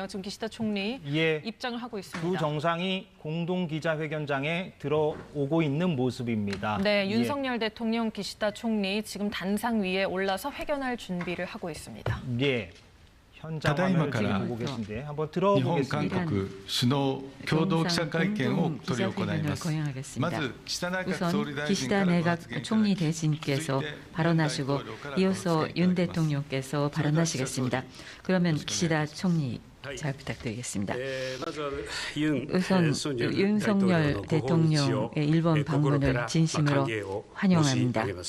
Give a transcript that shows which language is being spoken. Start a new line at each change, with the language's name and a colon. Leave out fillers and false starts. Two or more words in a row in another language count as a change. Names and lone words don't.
Korean: 지금 기시다 총리 예, 입장을 하고 있습니다. 두 정상이 공동 기자회견장에 들어오고 있는 모습입니다. 네, 윤석열 대통령, 기시다 총리 지금 단상 위에 올라서 회견할 준비를 하고 있습니다. 예, 현장 화면을 지금 보고 계신데 한번
Japanese: 日本、
Korean: 들어보겠습니다.
Japanese: 韓国首脳共同記者会見を執り行います。まず岸田内閣総理
Korean: 우선
Japanese: 大臣
Korean: 기시다
Japanese: からの
Korean: 내각
Japanese: 発言いただ
Korean: 총리
Japanese: き
Korean: 대신께서 발언하시고 이어서 윤 대통령께서 발언하시겠습니다. 그러면 기시다 총리 잘 부탁드리겠습니다. 우선 윤석열 대통령의 일본 방문을 진심으로 환영합니다.